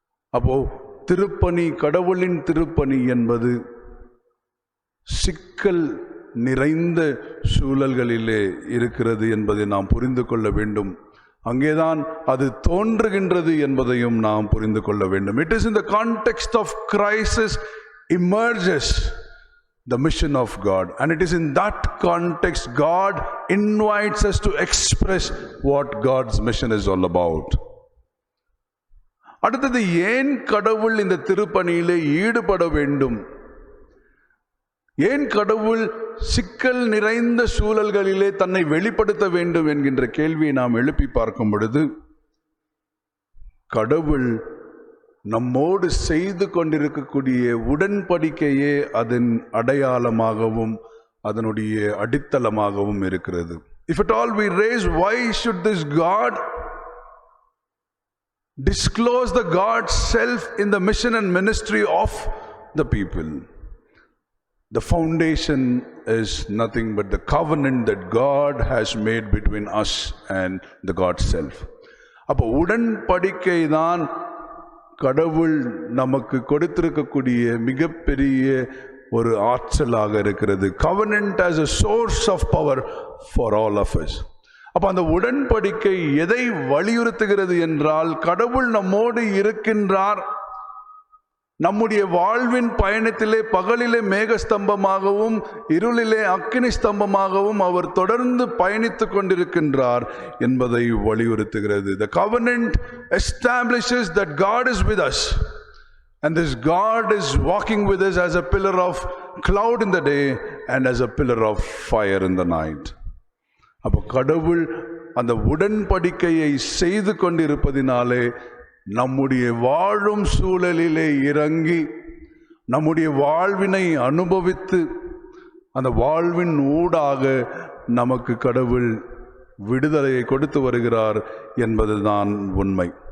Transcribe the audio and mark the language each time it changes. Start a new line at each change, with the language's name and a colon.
Tamil: அப்போ திருப்பணி, கடவுளின் திருப்பணி என்பது சிக்கல் நிறைந்த சூழல்களிலே இருக்கிறது என்பதை நாம் புரிந்து கொள்ள வேண்டும். அங்கேதான் அது தோன்றுகின்றது என்பதையும் நாம் புரிந்து கொள்ள வேண்டும்.
English: It is in the context of crisis emerges the mission of God, and it is in that context God invites us to express what God's mission is all about.
Tamil: அடுத்தது, ஏன் கடவுள் இந்த திருப்பணியிலே ஈடுபட வேண்டும்? ஏன் கடவுள் சிக்கல் நிறைந்த சூழல்களிலே தன்னை வெளிப்படுத்த வேண்டும் என்கின்ற கேள்வியை நாம் எழுப்பி பார்க்கும் பொழுது கடவுள் நம்மோடு செய்து கொண்டிருக்கக்கூடிய உடன்படிக்கையே அதன் அடையாளமாகவும் அதனுடைய அடித்தளமாகவும் இருக்கிறது.
English: If at all we raise, why should this God disclose the God's self in the mission and ministry of the people? The foundation is nothing but the covenant that God has made between us and the God's self.
Tamil: அப்போ உடன்படிக்கை தான் கடவுள் நமக்கு கொடுத்திருக்கக்கூடிய மிகப்பெரிய ஒரு ஆற்றலாக இருக்கிறது.
English: Covenant as a source of power for all of us.
Tamil: அப்போ அந்த உடன்படிக்கை எதை வலியுறுத்துகிறது என்றால், கடவுள் நம்மோடு இருக்கின்றார். நம்முடைய வாழ்வின் பயணத்திலே பகலிலே மேகஸ்தம்பமாகவும் இருளிலே அக்கினி ஸ்தம்பமாகவும் அவர் தொடர்ந்து பயணித்துக் கொண்டிருக்கின்றார் என்பதை வலியுறுத்துகிறது.
English: The covenant establishes that God is with us, and this God is walking with us as a pillar of cloud in the day and as a pillar of fire in the night.
Tamil: அப்போ கடவுள் அந்த உடன்படிக்கையை செய்து கொண்டிருப்பதினாலே நம்முடைய வாழும் சூழலிலே இறங்கி நம்முடைய வாழ்வினை அனுபவித்து அந்த வாழ்வின் ஊடாக நமக்கு கடவுள் விடுதலையை கொடுத்து வருகிறார் என்பதுதான் உண்மை.